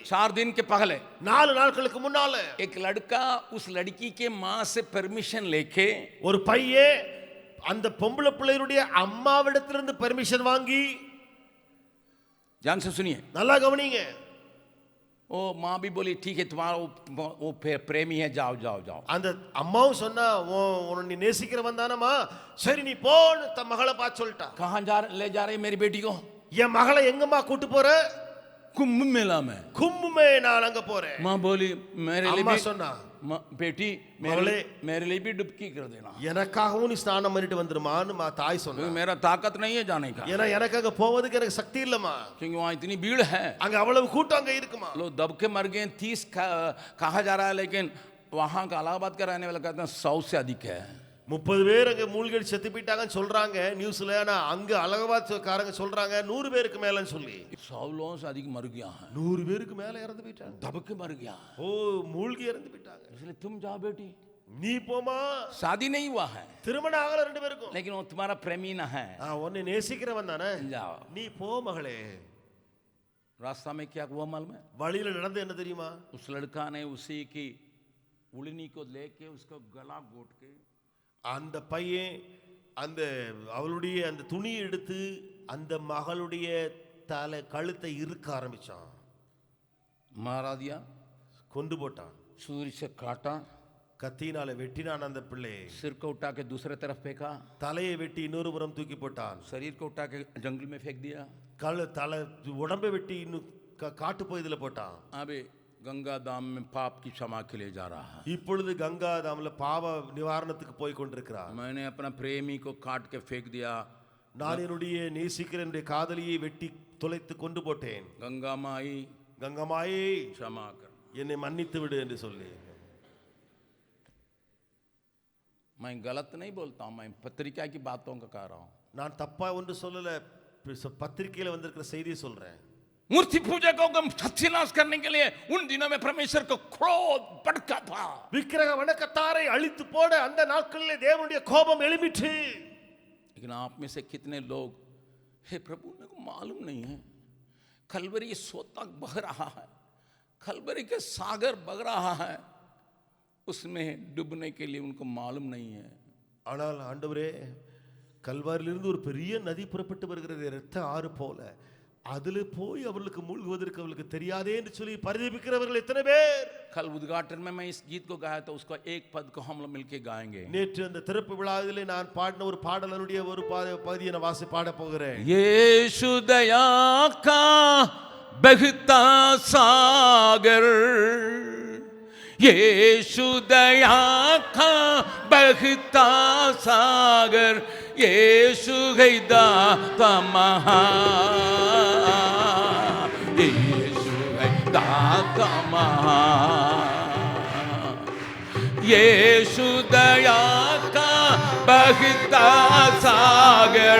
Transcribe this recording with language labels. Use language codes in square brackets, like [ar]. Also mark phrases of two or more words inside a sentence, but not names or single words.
[hi] 4 दिन के पहले [ta] 4 நாட்களுக்கு முன்னால [hi] एक लड़का उस लड़की के माँ से परमिशन लेके, [ta] ஒரு பையன் அந்த பொம்பளை பிள்ளையுடைய அம்மாவிடத்திலிருந்து பெர்மிஷன் வாங்கி, [hi] ध्यान से सुनिए, [ta] நல்லா கவனிங்க, [hi] ओ माँ भी बोली ठीक है, तुम्हारा वो प्रेमी है, जाओ जाओ जाओ. [ta] அந்த அம்மாவும் சொன்னா, உன்னை நீ நேசிக்கிறவன் தானம்மா, சரி நீ போன்னு தன் மகளை பார்த்து சொல்லிட்டா. [hi] कहाँ ले जा रहे मेरी बेटी को? [ta] என் மகளை எங்கம்மா கூட்டு போற? [hi] कुंभ मेला में. [ta] கும்பு மே நான் அங்க போறேன். [hi] माँ बोली मेरे लिए [ta] அம்மா [hi] भी, [ta] சொன்னா, [hi] बेटी मेरे लिए भी डुबकी कर देना, [ta] எனக்காகவும் நீ ஸ்நானம் பண்ணிட்டு வந்துருமான்னு தாய் சொன்னா. [hi] मेरा ताकत नहीं है जाने का, [ta] ஏன்னா எனக்கு அங்க போவதுக்கு எனக்கு சக்தி இல்லம்மா, [hi] क्योंकि वहाँ इतनी भीड़ है, [ta] அங்க अவ்வளவு கூட்டம் அங்க இருக்குமா. [hi] लोग दब के मर गए. 30 कहा जा रहा है, लेकिन वहाँ का इलाहाबाद का रहने वाला कहते हैं 100 से अधिक है. [ta] 30 பேர் அங்க மூழ்கி செத்து போயிட்டாங்கன்னு சொல்றாங்க நியூஸ்ல. ஆனா அங்க அலகாபாத் காரங்க சொல்றாங்க 100 பேருக்கு மேலன்னு சொல்லி. [hi] 100 लोगों से अधिक मर गया है, [ta] 100 பேருக்கு மேல இறந்து போயிட்டாங்க. [hi] दब के मर गया। [ta] ஓ, மூழ்கி இறந்து போயிட்டாங்க. [hi] इसलिए तुम जाओ बेटी, [ta] நீ போமா. [hi] शादी नहीं हुआ है [ta] திருமணம் ஆகல 2 பேருக்கும். [hi] लेकिन वो तुम्हारा प्रेमी ना है, [ta] உன்னை நேசிக்கிறவன் தானே, [hi] जाओ। [ta] நீ போ மகளே. [hi] रास्ता में क्या हुआ मालूम है? [ta] வழியில நடந்து என்ன தெரியுமா? [hi] उस लड़का ने उसी की उड़नी को लेके उसका गला घोट के, [ta] அந்த பையன் அந்த அவளுடைய அந்த துணியை எடுத்து அந்த மகளுடைய தலை கழுத்தை இறுக்க ஆரம்பிச்சான். [hi] मारा दिया, [ta] கொண்டு போட்டான். [hi] छुरी से काटा, [ta] கத்தியினால வெட்டினான் அந்த பிள்ளை. [hi] सिर को उठा के दूसरे तरफ फेंका, [ta] தலையை வெட்டி இன்னொரு புறம் தூக்கி போட்டான். [hi] शरीर को उठा के जंगल में फेंक दिया, [ta] தலை உடம்பை வெட்டி இன்னும் காட்டு பகுதியில போட்டான். [hi] अबे गंगा धाम में पाप की क्षमा के लिए जा रहा है। [ta] இப்பொழுது கங்கா தாம்ல பாவ நிவாரணத்துக்கு போய் கொண்டிருக்கிறார். [hi] मैंने अपना प्रेमी को काट के फेंक दिया, [ta] நான் என்னுடைய நேசிக்கிற என்னுடைய காதலியை வெட்டி தொலைத்து கொண்டு போட்டேன். [hi] गंगा माई [ta] கங்கமாயே [hi] क्षमा कर। [ta] என்னை மன்னித்து விடு என்று சொல்லி. [hi] मैं गलत नहीं बोलता हूँ, मैं पत्रिका की बातों का कह रहा हूँ। [ta] நான் தப்பா ஒன்று சொல்லல, பத்திரிகையில வந்திருக்கிற செய்தியை சொல்றேன். [hi] मूर्ति पूजकों को सत्यानाश करने के लिए उन दिनों में परमेश्वर को क्रोध भड़का था। [ta] விக்கிரக வணக்கத்தாரை அழித்து போட அந்த நாட்களிலே தேவனுடைய கோபம் எழும்பிற்று. [hi] लेकिन आप में से कितने लोग, हे प्रभु मेरे को मालूम नहीं है, कलवरी सोता बह रहा है, कलवरी के सागर बह रहा है, उसमें डूबने के लिए उनको मालूम नहीं है। [ta] ஆனால் ஆண்டவரே, கல்வாரியிலிருந்து ஒரு பெரிய நதி புறப்பட்டு வருகிறது, இரத்த ஆறு போல, அதுல போய் அவர்களுக்கு மூழ்குவதற்கு அவர்களுக்கு தெரியாதே என்று சொல்லி பரிதபிக்கிறவர்கள் எத்தனை பேர். [hi] कल उद्घाटन में मैं इस गीत को गाया था, उसका एक पद को हम लोग मिलके गाएंगे। [ta] நேற்று அந்த திறப்பு விழாவிலே நான் பாடின ஒரு பாடலுடைய ஒரு பகுதியை நான் பாட போகிறேன். [hi] यीशु दया का बहता सागर, यीशु दया का बहता सागर, यीशु है दाता महान, यीशु है दाता महान, यीशु दया का बहता सागर,